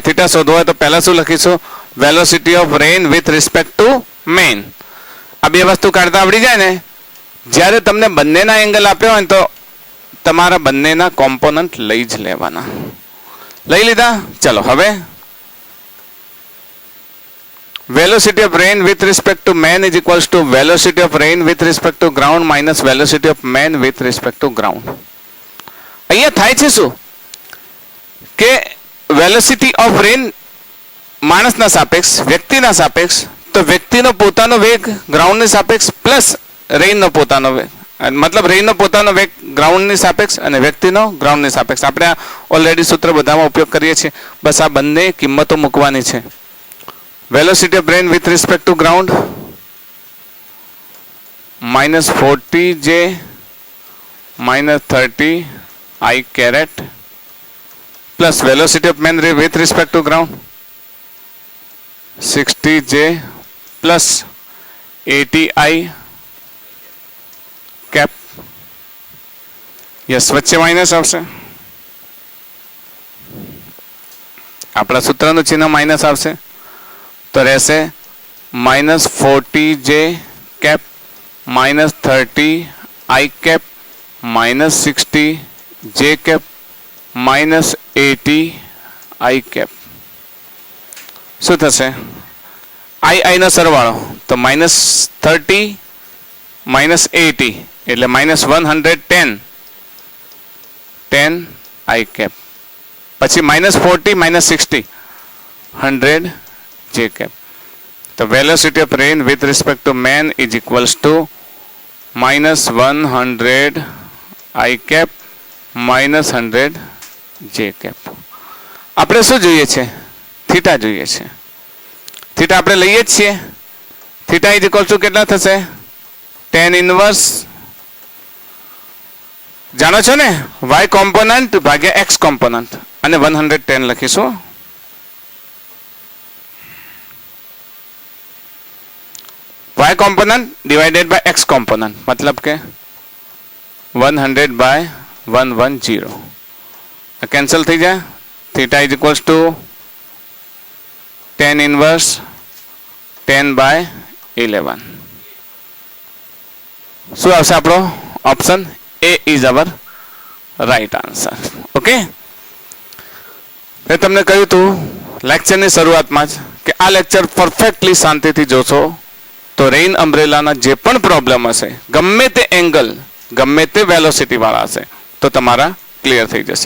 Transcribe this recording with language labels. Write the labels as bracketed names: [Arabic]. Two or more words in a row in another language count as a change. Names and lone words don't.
[Gujarati] થીટા શોધવો હોય તો પહેલા શું લખીશું? [English] velocity of rain with respect to man. [Gujarati] આ બે વસ્તુ કાઢતા આવડી જાય ને, જ્યારે તમને બંનેના એંગલ આપ્યો હોય ને તો તમારા બંનેના કોમ્પોનન્ટ લઈ જ લેવાના. લઈ લીધા? ચલો, હવે [English] velocity of rain with respect to man is equals to velocity of rain with respect to ground minus velocity of man with respect to ground. [Gujarati] અહીંયા થાય છે શું કે [English] velocity of rain [Gujarati] માણસના સાપેક્ષ, વ્યક્તિના સાપેક્ષ, તો વ્યક્તિનો પોતાનો વેગ ગ્રાઉન્ડની સાપેક્ષ પ્લસ રેઇનનો પોતાનો વેગ, મતલબ રેઇનનો પોતાનો વેગ ગ્રાઉન્ડની સાપેક્ષ અને વ્યક્તિનો ગ્રાઉન્ડની સાપેક્ષ. આપણે ઓલરેડી સૂત્ર બધામાં ઉપયોગ કરીએ છીએ. બસ આ બંને કિંમતો મૂકવાની છે. [English] velocity of rain with respect to ground minus 40 J minus 30 I caret plus velocity of man with respect to ground 60 J plus 80 I cap. yes, [Gujarati] વચ્ચે માઇનસ આવશે. આપણા સૂત્રનું ચિહ્ન માઇનસ આવશે તો રહેશે માઇનસ 40 J કેપ માઇનસ 30 I કેપ માઇનસ 60 J કેપ માઇનસ 80 I કેપ. શું થશે? I નો સરવાળો તો માઇનસ 30 માઇનસ 80 એટલે માઇનસ 110 I કેપ. પછી માઇનસ 40 માઇનસ 60 100 J cap. [English] The velocity of rain with respect to man is equals to minus 100 I cap minus 100 J cap. [Gujarati] આપણે શું જોઈએ છે? થીટા જોઈએ છે. થીટા આપણે લઈએ જ છીએ. [English] theta is equal to [Gujarati] કેટલા થશે? [English] tan inverse [Gujarati] જાણો છો ને, [English] y component [Gujarati] ભાગ્યા [English] x component, [Gujarati] અને 110 લખીશું. [English] y component divided by x component [Gujarati] મતલબ કે [English] 100 by 110 [Gujarati] કેન્સલ થઈ જાય. [English] theta is equals to tan inverse 10 by 11. [Gujarati] શું આવશે આપણો [English] option A is our right answer. [Gujarati] ઓકે, મેં તમને કહ્યું હતું લેક્ચરની શરૂઆતમાં જ કે આ લેક્ચર પરફેક્ટલી શાંતિથી જોશો તો [English] rain umbrella [Gujarati] જે પણ પ્રોબ્લેમ હશે, ગમે તે એંગલ, ગમે તે વેલોસિટી વાળા હશે, તો તમારા ક્લિયર થઈ જશે.